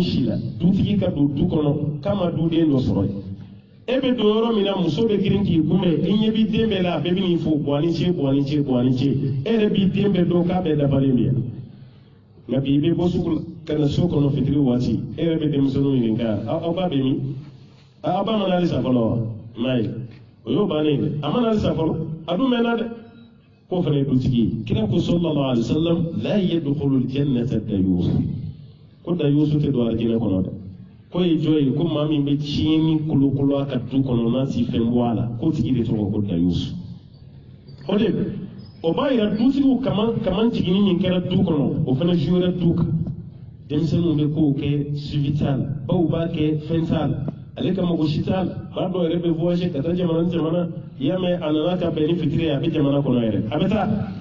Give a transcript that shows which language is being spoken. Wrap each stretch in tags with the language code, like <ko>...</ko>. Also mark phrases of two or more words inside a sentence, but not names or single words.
<bm>si la dutigi ka don du kɔnɔ k'a ma duden dɔ sɔrɔ yen e bɛ don yɔrɔ min na muso bɛ girin k'i kunbɛn i ɲɛ b'i den bɛɛ la a bɛɛ bɛ n'i fo bɔ a ni ce bɔ a ni ce bɔ a ni ce e yɛrɛ b'i den bɛɛ dɔn k'a bɛɛ dafalen bɛ yan nka bi i bɛ bɔ sugu la ka na so kɔnɔ fitiri waati e yɛrɛ bɛ denmisɛnninw ɲininka aw ba bɛ min aw ba mana halisa fɔlɔ wa n'a ye o y'o bannen ye a mana halisa fɔlɔ a dun mɛnna dɛ ko fana ye dutigi ye kira ko</bm> <ar>صلى الله عليه وسلم لا يدخل الجنة ديوث</ar> <bm>ko dayus tɛ don alijinɛ kɔnɔ dɛ ko ye jɔn ye ko maa min bɛ tiɲɛni kolokolo a ka du kɔnɔ n'a si fɛn bɔ a la k'o tigi de tɔgɔ ko dayus o de o b'a yira dutigiw kaman jiginni min kɛra du kɔnɔ o fana jouera du kan denmisɛnninw bɛ kow kɛ suivi t'a la baw b'a kɛ fɛn t'a la ale kama ko shital ba do yɛrɛ bɛ voyage ka taa jamana ni jamana i y'a mɛn a nana ka bɛn ni fitiri ye a bɛ jamana kɔnɔ yɛrɛ a bɛ taa</bm>